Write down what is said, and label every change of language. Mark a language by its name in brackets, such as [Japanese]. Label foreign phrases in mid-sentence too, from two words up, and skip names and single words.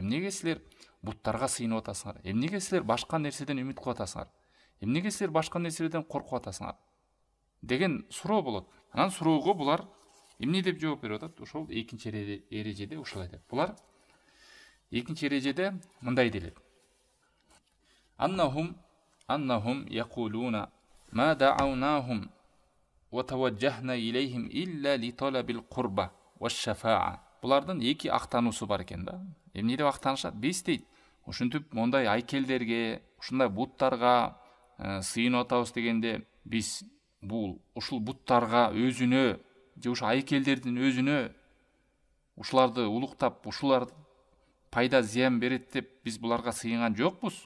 [Kyrgyz] Эмнеге силер буттарга сыйынып атасыңар? Эмнеге силер башка нерседен үмүт кылып атасыңар? Эмнеге силер башка нерседен коркуп атасыңар? Деген суроо болот. Анан суроого булар эмне деп жооп берип атат? Ошол экинчи эрежеде ушулай деп. Булар экинчи эрежеде мындай делет. [Arabic] أنهم يقولون ما دعوناهم وتوجهنا إليهم إلا لطلب القربة والشفاعة. [Kyrgyz] Булардын эки актануусу бар экен да. Эмне деп актанышат? Биз дейт, ушинтип мондай айкелдерге, ушундай буттарга сыйынып атабыз дегенде, биз ушул буттарга өзүнө же ушу айкелдердин өзүнө ушуларды улуктап, ушулар пайда зыян берет деп биз буларга сыйынган жокпуз.